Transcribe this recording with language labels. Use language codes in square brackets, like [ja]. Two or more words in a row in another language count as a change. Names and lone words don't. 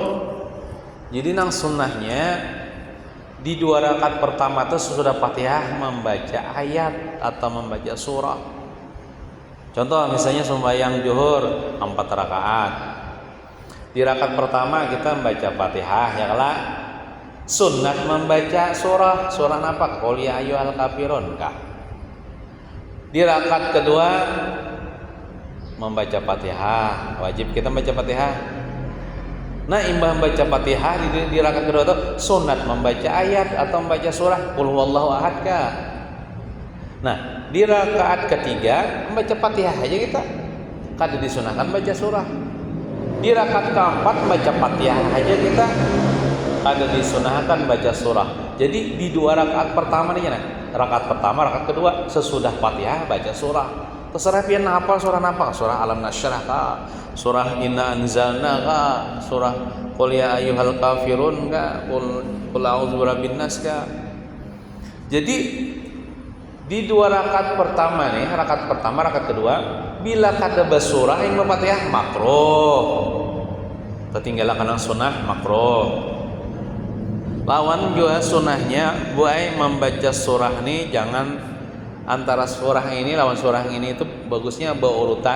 [bjn] Jadi nang sunnahnya di 2 rakaat pertama itu sesudah Fatihah membaca ayat atau membaca surah. Contoh misalnya sembahyang zuhur 4 rakaat. Di rakaat pertama kita membaca Fatihah ya kala. Sunnat membaca surah. Surah apa? Qul ya ayyuhal kafirun kah? Di rakaat kedua membaca Fatihah, wajib kita membaca Fatihah. Nah, imbah membaca Fatihah di rakaat kedua itu sunat membaca ayat atau membaca surah Qul huwallahu ahad kah? Nah, di rakaat ketiga membaca Fatihah aja kita. Kada disunahkan baca surah. Di rakaat keempat membaca Fatihah aja kita. Kada disunahkan baca surah. Jadi di 2 rakaat pertama nih nah. Rakaat pertama, rakaat kedua sesudah Fatihah baca surah. Terserah pian hafal surah apa? Surah Alam Nasyrah kah? Surah Inna Anzalna kah? Surah Qul ya ayyuhal kafirun kah? Qul a'udzu birabbin nas kah? Jadi di 2 rakaat pertama nih, rakaat pertama, rakaat kedua, bila kada basurah yang Fatihah makruh. Tertinggal kana sunnah makruh. Lawan juga sunnahnya buai membaca surah ini jangan antara surah ini lawan surah ini itu bagusnya berurutan.